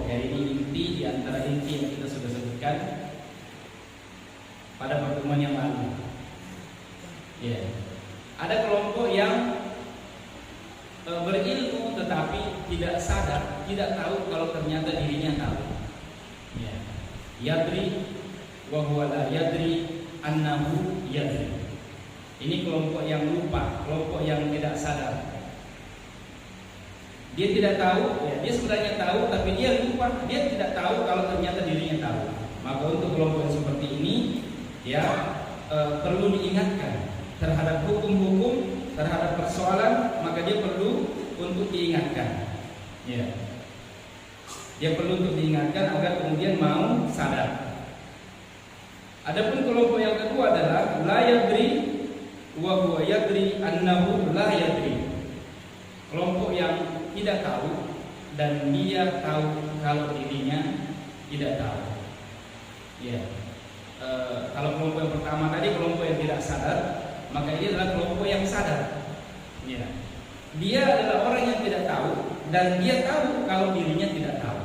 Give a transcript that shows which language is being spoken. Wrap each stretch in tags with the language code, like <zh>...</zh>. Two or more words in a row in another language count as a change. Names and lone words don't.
<id>Jadi ini inti di antara inti yang kita sudah sebutkan pada pertemuan yang lalu. Ya. Ada kelompok yang berilmu tetapi tidak sadar, tidak tahu kalau ternyata dirinya tahu. Ya.</id> <ar>Yadri wa huwa la yadri annahu yadri.</ar> <id>Ini kelompok yang lupa, kelompok yang tidak sadar. Dia tidak tahu, ya, dia sebenarnya tahu, tapi dia lupa, dia tidak tahu kalau ternyata dirinya tahu. Maka untuk kelompok yang seperti ini, ya perlu diingatkan terhadap hukum-hukum, terhadap persoalan, maka dia perlu untuk diingatkan. Ya, dia perlu untuk diingatkan agar kemudian mau sadar. Adapun kelompok yang kedua adalah</id> <ar>la yadri wa huwa yadri annahu la yadri.</ar> <id>Kelompok yang tidak tahu dan dia tahu kalau dirinya tidak tahu. Ya. Kalau kelompok yang pertama tadi kelompok yang tidak sadar, maka ini adalah kelompok yang sadar. Ya. Dia adalah orang yang tidak tahu dan dia tahu kalau dirinya tidak tahu.</id>